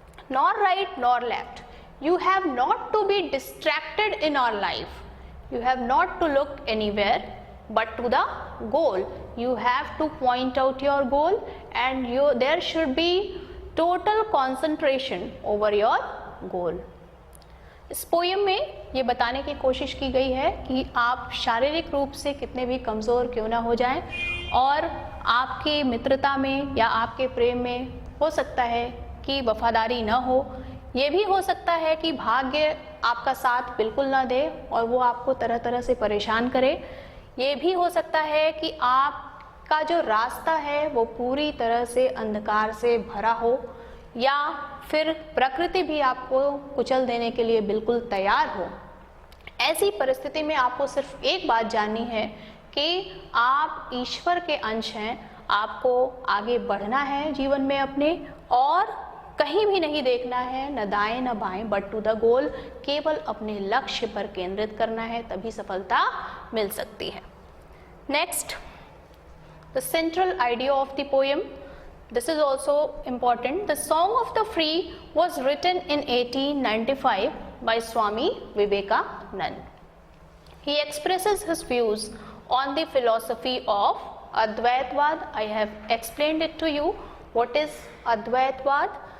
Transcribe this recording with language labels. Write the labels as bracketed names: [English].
[English] Nor right nor left. You have not to be distracted in our life. You have not to look anywhere but to the goal. You have to point out your goal, and there should be total concentration over your goal. [Hindi] इस poem में ये बताने की कोशिश की गई है कि आप शारीरिक रूप से कितने भी कमज़ोर क्यों ना हो जाएं, और आपकी मित्रता में या आपके प्रेम में हो सकता है कि वफादारी ना हो, ये भी हो सकता है कि भाग्य आपका साथ बिल्कुल ना दे और वो आपको तरह तरह से परेशान करे, ये भी हो सकता है कि आपका जो रास्ता है वो पूरी तरह से अंधकार से भरा हो, या फिर प्रकृति भी आपको कुचल देने के लिए बिल्कुल तैयार हो। ऐसी परिस्थिति में आपको सिर्फ एक बात जाननी है कि आप ईश्वर के अंश हैं, आपको आगे बढ़ना है जीवन में अपने, और कहीं भी नहीं देखना है, न दाएं न बाएं, [English] but to the goal, [Hindi] केवल अपने लक्ष्य पर केंद्रित करना है, तभी सफलता मिल सकती है। [English] Next, the central idea of the poem. This is also important. The Song of the Free was written in 1895 by Swami Vivekananda. He expresses his views on the philosophy of Advaitvad. I have explained it to you. What is Advaitvad?